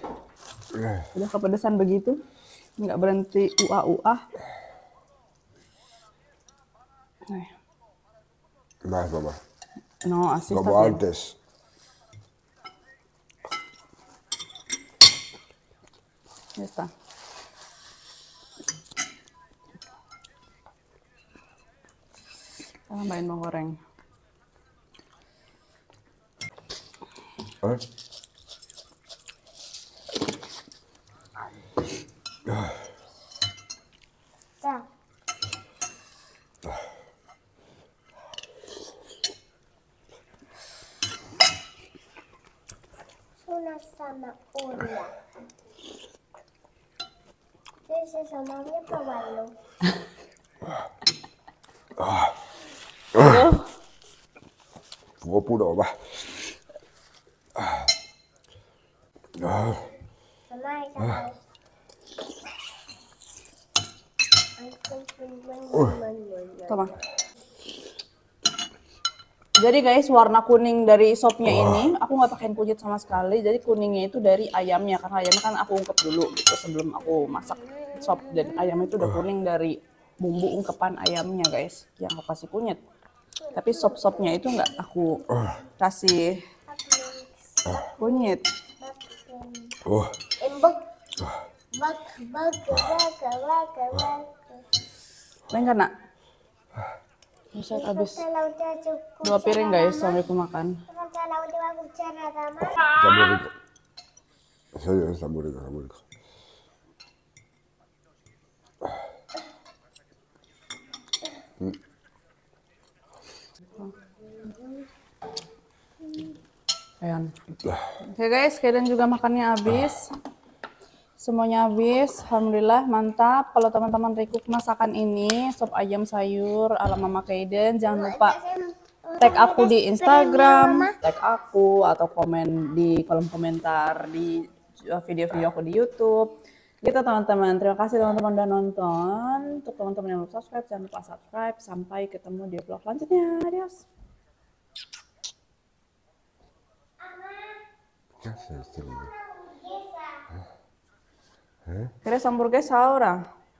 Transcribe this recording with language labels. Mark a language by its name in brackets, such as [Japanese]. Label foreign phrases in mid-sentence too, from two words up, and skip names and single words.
[Indonesian] Udah kepedesan begitu, nggak berhenti uah-uah. [Spanish] Más, mamá. No, así está Como bien. antes. Ya está. [Indonesian] Kita tambahin bawang goreng. Ya. [Spanish] Una zanahoria. ¿Qué es eso? No voy a probarlo. Fuego puro, mamá. Mamá, Toma. [Indonesian] Jadi guys, warna kuning dari sopnya ini, aku nggak pakein kunyit sama sekali. Jadi kuningnya itu dari ayamnya, karena ayamnya kan aku ungkep dulu gitu sebelum aku masak sop. Dan ayamnya itu udah kuning dari bumbu ungkepan ayamnya guys, yang aku kasih kunyit. Tapi sop-sopnya itu nggak aku kasih kunyit. Lain kan nak? Bisa habis 2 piring guys sampai aku makan. [Spanish] Está muy rico. En serio, está muy rico, está muy rico. Ayan. [Indonesian] Oke guys, kalian juga makannya habis. Semuanya habis, alhamdulillah mantap. Kalau teman-teman recook masakan ini, sop ayam sayur ala Mama Kaiden, jangan lupa tag aku di Instagram, tag aku atau komen di kolom komentar di video-video aku di YouTube. Gitu teman-teman. Terima kasih teman-teman udah nonton. Untuk teman-teman yang belum subscribe, jangan lupa subscribe. Sampai ketemu di vlog selanjutnya. Adios. [Spanish] ¿Qué haces este niño? ¿Quieres hamburguesa ahora?